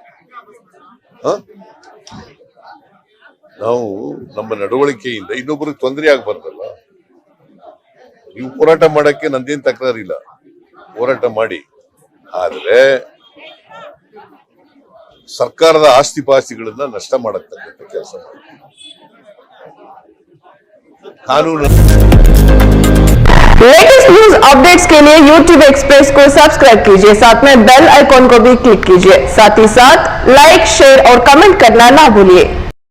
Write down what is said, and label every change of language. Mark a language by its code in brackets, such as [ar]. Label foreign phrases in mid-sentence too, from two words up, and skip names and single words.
[kn] ನಾವು ನಮ್ಮ ನಡವಳಿಕೆಯಿಂದ ಇನ್ನೊಬ್ಬರಿಗೆ ತೊಂದರೆ ಆಗ್ಬಾರ್ದಲ್ಲ. ನೀವು ಹೋರಾಟ ಮಾಡಕ್ಕೆ ನಂದೇನ್ ತಕರಾರಿಲ್ಲ, ಹೋರಾಟ ಮಾಡಿ. ಆದ್ರೆ ಸರ್ಕಾರದ ಆಸ್ತಿ ಪಾಸ್ತಿಗಳನ್ನ ನಷ್ಟ ಮಾಡತಕ್ಕಂಥ ಕೆಲಸ ಮಾಡಿ. [hi] कानून [en] latest news updates [hi] के लिए YouTube एक्सप्रेस को सब्सक्राइब कीजिए, साथ में [en] bell icon [hi] को भी क्लिक कीजिए। साथ ही साथ [en] like, share [hi] और कमेंट करना ना भूलिए।